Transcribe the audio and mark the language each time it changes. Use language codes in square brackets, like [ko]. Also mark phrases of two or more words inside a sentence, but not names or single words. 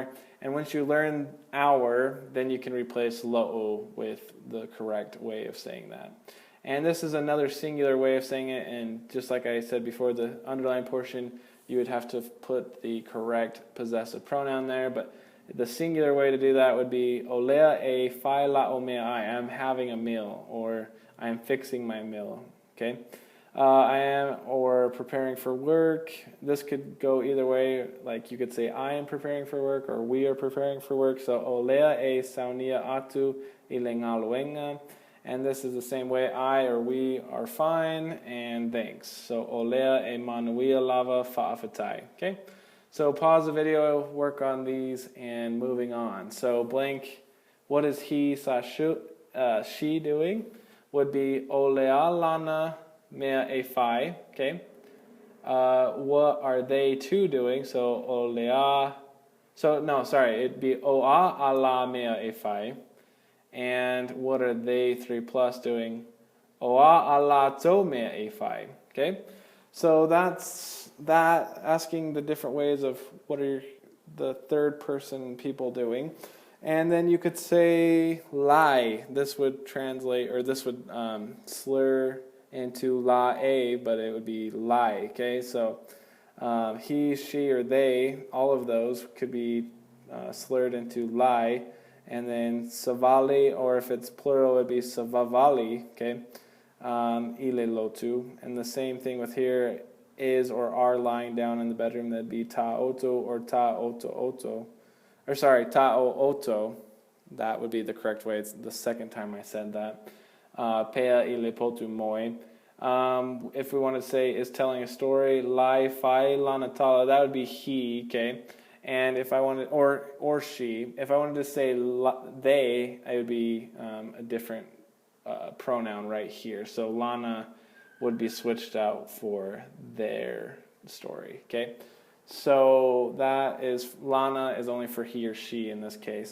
[en] And once you learn our, then you can replace lo'o with the correct way of saying that. And this is another singular way of saying it, and just like I said before, the underlined portion, you would have to put the correct possessive pronoun there, but the singular way to do that would be [sm] olea e fai laomea [en] I am having a meal, or I am fixing my meal. Okay? I am, or preparing for work. This could go either way. Like you could say I am preparing for work, or we are preparing for work. [sm] So olea e saunia atu I le ngaloenga. [en] And this is the same way, I or we are fine, and thanks. [sm] So olea e manuia lava fa'afatai. [en] Okay? So pause the video, work on these, and moving on. So blank, what is he/she doing? Would be [sm] olea lana mea e fai. [en] Okay? What are they two doing? So olea. So no, sorry, it'd be [sm] oa ala mea e fai. [en] And what are they 3+ doing? [sm] Oa ala to mea e fai. [en] Okay? So that's that, asking the different ways of what are the third person people doing. And then you could say lie. This would translate, or this would slur into la-a, but it would be lie, okay? So he, she, or they, all of those could be slurred into lie. And then savali, or if it's plural, it would be savavali, okay? [sm] Ile lotu. [en] And the same thing with here, is or are lying down in the bedroom, that'd be [sm] ta oto [en] or [sm] ta oto oto. [en] Or sorry, [sm] ta o oto. [en] That would be the correct way. It's the second time I said that. [sm] Pea ile potu moi. [en] If we want to say is telling a story, [sm] lai fai lanatala, [en] that would be he, okay? And if I wanted, or she, if I wanted to say they, it would be a different pronoun right here. So lana would be switched out for their story, okay? So that is, lana is only for he or she in this case.